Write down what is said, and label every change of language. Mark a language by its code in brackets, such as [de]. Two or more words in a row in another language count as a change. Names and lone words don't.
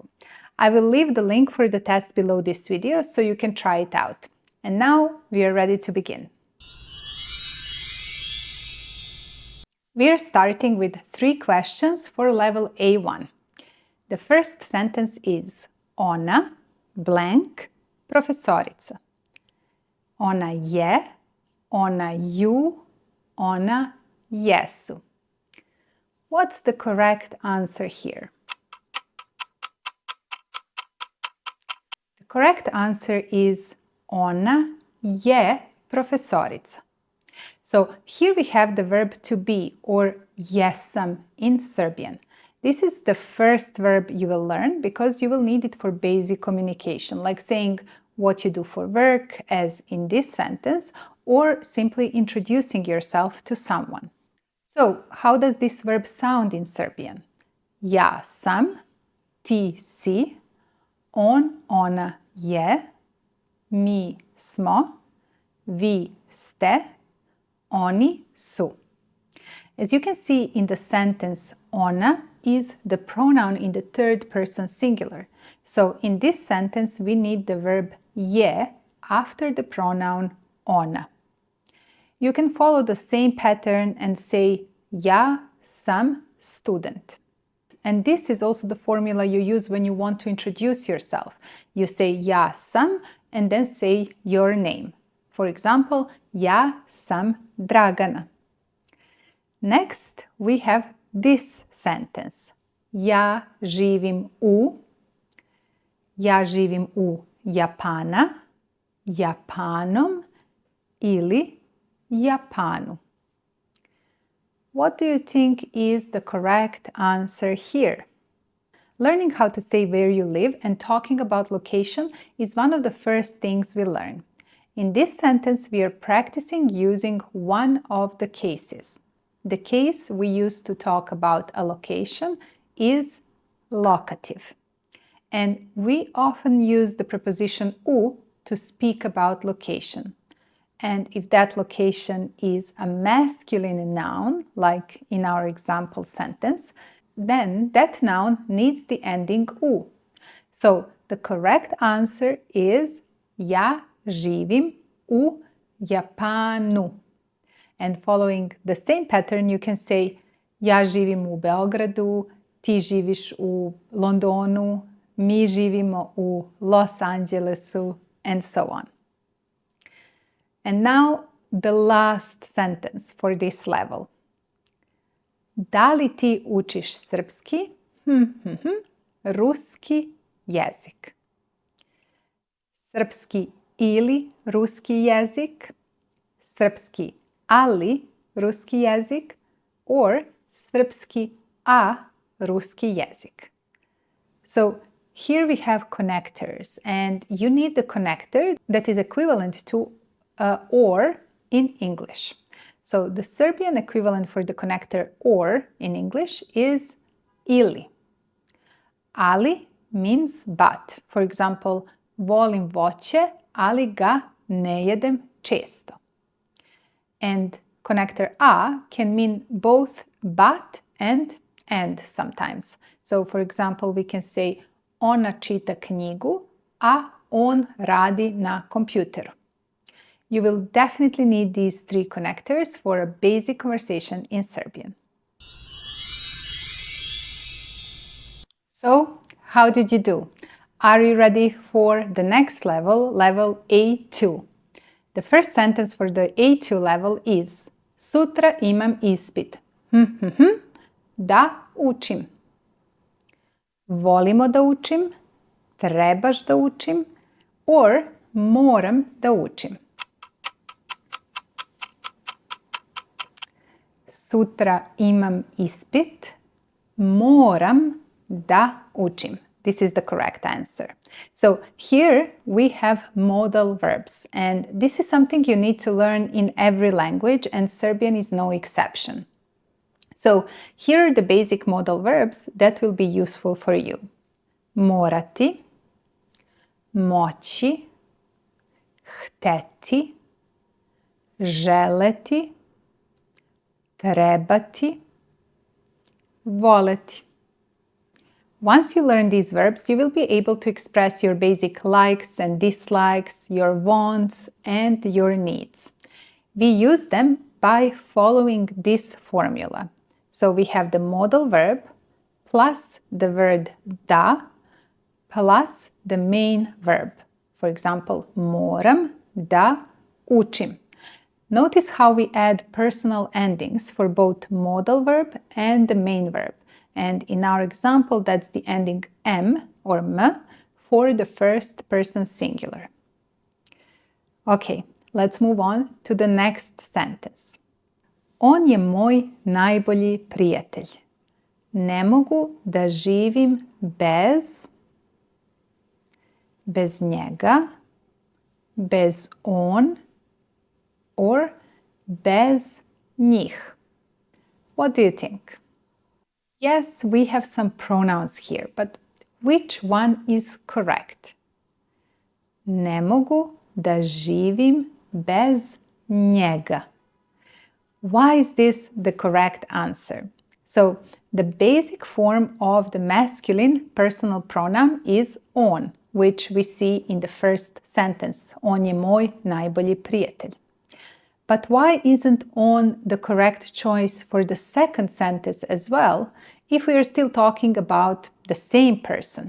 [en] I will leave the link for the test below this video so you can try it out. And now we are ready to begin. We are starting with 3 questions for level A1. The first sentence is Ona, blank, [sr] profesorica. Ona je, ona ju, ona jesu. [en] What's the correct answer here? The correct answer is [sr] ona je profesorica. [en] So here we have the verb to be, or jesam in Serbian. This is the first verb you will learn because you will need it for basic communication, like saying what you do for work, as in this sentence, or simply introducing yourself to someone. So, how does this verb sound in Serbian? [sr] Ja sam, ti si, on, ona je, mi smo, vi ste, oni su. [en] As you can see in the sentence, ona is the pronoun in the third person singular. So in this sentence, we need the verb je after the pronoun ona. You can follow the same pattern and say [sr] ja sam student. [en] And this is also the formula you use when you want to introduce yourself. You say [sr] ja sam [en] and then say your name. For example, [sr] ja sam Dragana. [en] Next, we have this sentence. [sr] Ja živim u Japana, Japanom ili Japanu. [en] What do you think is the correct answer here? Learning how to say where you live and talking about location is one of the first things we learn. In this sentence, we are practicing using one of the cases. The case we use to talk about a location is locative. And we often use the preposition u to speak about location. And if that location is a masculine noun, like in our example sentence, then that noun needs the ending u. So the correct answer is [sr] ja živim u Japanu. [en] And following the same pattern, you can say [sr] ja živim u Beogradu, ti živiš u Londonu, mi živimo u Los Angelesu, [en] and so on. And now the last sentence for this level. [sr] Da li ti učiš srpski? Ruski jezik. Srpski ili ruski jezik, srpski ali ruski jezik, or srpski a ruski jezik. [en] So here we have connectors, and you need the connector that is equivalent to or in English. So the Serbian equivalent for the connector or in English is ili. Ali means but. For example, [sr] volim voće, ali ga ne jedem često. [en] And connector a can mean both but and sometimes. So for example, we can say [sr] ona čita knjigu, a on radi na kompjuteru. [en] You will definitely need these three connectors for a basic conversation in Serbian. So, how did you do? Are you ready for the next level, level A2? The first sentence for the A2 level is [sr] Sutra imam ispit. [en] Da učim. Volimo da učim, trebaš da učim, or moram da učim. Sutra imam ispit, moram da učim. This is the correct answer. So here we have modal verbs, and this is something you need to learn in every language, and Serbian is no exception. So here are the basic modal verbs that will be useful for you. [sr] Morati, moći, hteti, želeti, trebati, voleti. [en] Once you learn these verbs, you will be able to express your basic likes and dislikes, your wants and your needs. We use them by following this formula. So we have the modal verb plus the word da plus the main verb. For example, [sr] moram da učim. [en] Notice how we add personal endings for both modal verb and the main verb. And in our example, that's the ending m or m for the first person singular. Okay, let's move on to the next sentence. [sr] On je moj najbolji prijatelj. Ne mogu da živim bez njega, bez on, or bez njih. [en] What do you think? Yes, we have some pronouns here, but which one is correct? [sr] Ne mogu da živim bez njega. [en] Why is this the correct answer? So, the basic form of the masculine personal pronoun is on, which we see in the first sentence. [sr] On je moj najbolji prijatelj. [en] But why isn't on the correct choice for the second sentence as well, if we are still talking about the same person?